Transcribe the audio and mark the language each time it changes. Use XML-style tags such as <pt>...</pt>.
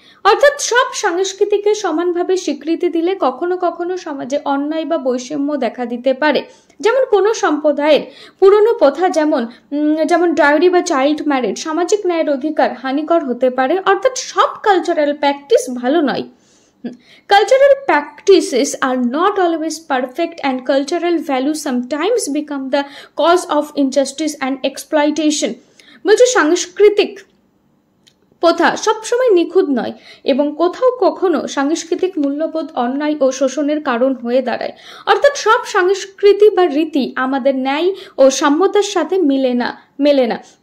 <bn>অর্থাৎ সব সংস্কৃতিকে সমানভাবে স্বীকৃতি দিলে কখনো কখনো সমাজে অন্যায় বা বৈষম্য দেখা দিতে পারে। যেমন কোনো সম্প্রদায়ের পুরনো প্রথা যেমন ডায়রি বা চাইল্ড ম্যারেজ সামাজিক ন্যায়ের অধিকার হানিকর হতে পারে। অর্থাৎ সব কালচারাল প্র্যাকটিস ভালো নয়।</bn> <en>Cultural practices are not always perfect and cultural values sometimes become the cause of injustice and exploitation.</en> <bn>বলছে সাংস্কৃতিক প্রথা সবসময় নিখুঁত নয় এবং কোথাও কখনো সাংস্কৃতিক মূল্যবোধ অন্যায় ও শোষণের কারণ হয়ে দাঁড়ায়। অর্থাৎ সব সংস্কৃতি বা রীতি আমাদের ন্যায় ও সাম্যতার সাথে মেলে না।</bn>